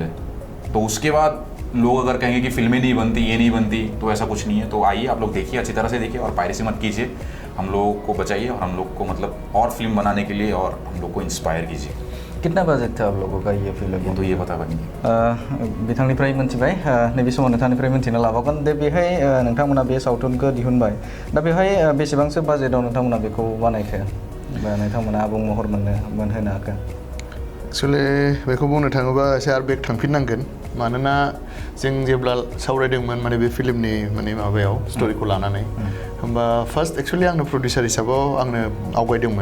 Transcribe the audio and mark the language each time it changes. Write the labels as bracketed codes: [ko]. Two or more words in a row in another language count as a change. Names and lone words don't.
[hi] तो उसके बाद लोग अगर कहेंगे कि फिल्में नहीं बनती, ये नहीं बनती, तो ऐसा कुछ नहीं है। तो आइए आप लोग देखिए, अच्छी तरह से देखिए और पायरेसी मत कीजिए, हम लोगों को बचाइए और हम लोग को मतलब और फिल्म बनाने के लिए और हम लोग को इंस्पायर कीजिए। कितना बजेट था आप लोगों का ये फिल्म? तो ये पता नहीं। [brx] बिथांनिफ्राय मोनथिबाय, नैबे समाव नोंथांनिफ्राय मोनथिनो लाबावगोन दे बेहाय नोंथांमोना बे सावथुनखौ दिहुनबाय, दा बेहाय बेसेबांसो बाजेटाव नोंथांमोना बेखौ बानायखो बा नोंथांमोना आबुं महर मोनहोनो हाखो? एक्चुअली बेखौ बुंनो थाङोबा एसे आरो बेक थांफिननांगोन, मानोना जों जेब्ला सावरायदोंमोन माने बे फिल्मनि माने माबायाव स्ट'रिखौ लानानै, होमबा [en] first actually [brx] आंनो प्रडिउसार हिसाबाव आंनो आवगायदोंमोन।